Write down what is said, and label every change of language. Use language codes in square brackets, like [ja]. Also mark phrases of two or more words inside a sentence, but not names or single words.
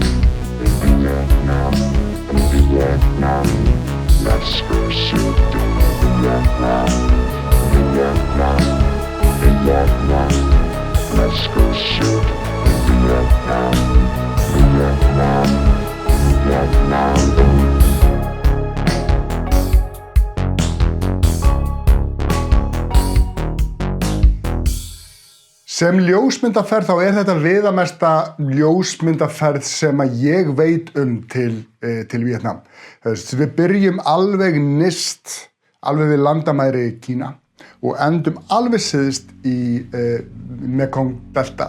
[en] In Vietnam. In Vietnam. Let's go shoot in Vietnam. In Vietnam. In Vietnam. Let's go shoot in Vietnam. In Vietnam. Vietnam. [is] Sem ljósmyndaferð þá þetta viðamesta ljósmyndaferð sem að ég veit til Víetnam. Við byrjum alveg nyrst, alveg við landamæri Kína og endum alveg syðst í Mekong delta.